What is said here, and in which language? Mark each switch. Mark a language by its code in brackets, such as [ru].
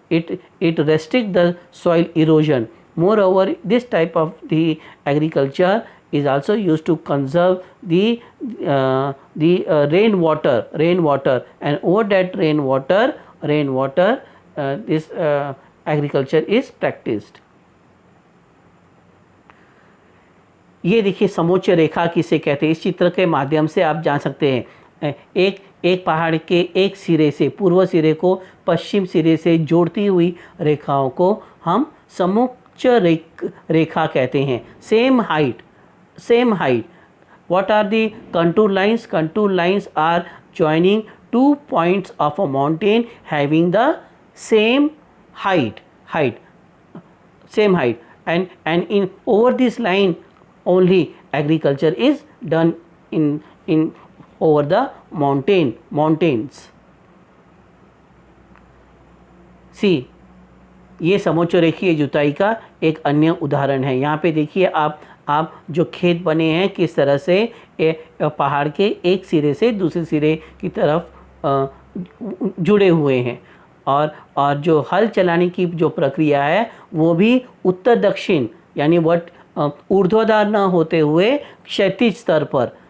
[en] It restricts the soil erosion. Moreover, this type of the agriculture is also used to conserve the rainwater, and over that rainwater this agriculture is practiced. [hi] ये देखिए समोच्च रेखा किसे कहते हैं, इस चित्र के माध्यम से आप जान सकते हैं। एक पहाड़ के एक सिरे से, पूर्व सिरे को पश्चिम सिरे से जोड़ती हुई रेखाओं को हम समोच्च रेखा कहते हैं। [en] Same height. What are the contour lines? Contour lines are joining two points of a mountain having the same height. And in over this line only agriculture is done in over the mountains. [hi] See, ये समोच्च रेखीय जुताई का एक अन्य उदाहरण है। यहाँ पे देखिए आप जो खेत बने हैं किस तरह से पहाड़ के एक सिरे से दूसरे सिरे की तरफ जुड़े हुए हैं, और जो हल चलाने की जो प्रक्रिया है वो भी उत्तर दक्षिण यानी ऊर्ध्वाधर न होते हुए क्षैतिज स्तर पर।